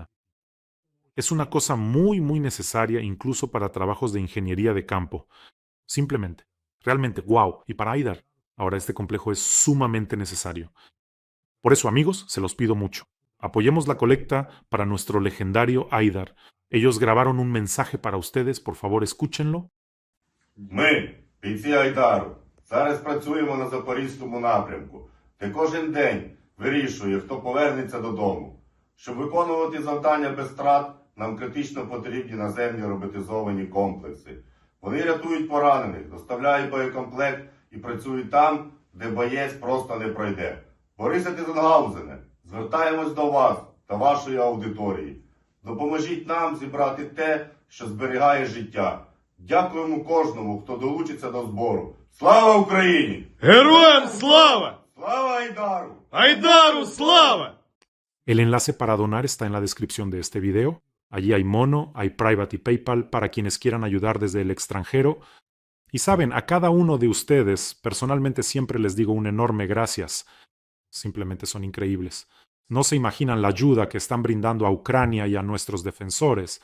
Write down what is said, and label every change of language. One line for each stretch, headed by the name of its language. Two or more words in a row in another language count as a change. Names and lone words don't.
Spanish: Es una cosa muy necesaria incluso para trabajos de ingeniería de campo. Simplemente, realmente, wow. Y para Aidar, ahora este complejo es sumamente necesario. Por eso, amigos, se los pido mucho. Apoyemos la colecta para nuestro legendario Aidar. Ellos grabaron un mensaje para ustedes, por favor escúchenlo.
Ukrainian: Ми, бійці Айдару, зараз працюємо на Запорізькому напрямку, де кожен день вирішує, хто повернеться додому. Щоб виконувати завдання без втрат, нам критично потрібні наземні роботизовані комплекси. Вони рятують поранених, доставляють боєкомплект і працюють там, де боєць просто не пройде. Борисе Тізенгаузене, звертаємось до вас та вашої аудиторії. Допоможіть нам зібрати те, що зберігає життя. Дякуємо кожному, хто долучиться до збору. Слава Україні! ¡Героям слава! Слава Айдару! ¡Айдару слава!
Spanish: El enlace para donar está en la descripción de este video. Allí hay Mono, hay Private y PayPal para quienes quieran ayudar desde el extranjero. Y saben, a cada uno de ustedes, personalmente siempre les digo un enorme gracias. Simplemente son increíbles. No se imaginan la ayuda que están brindando a Ucrania y a nuestros defensores.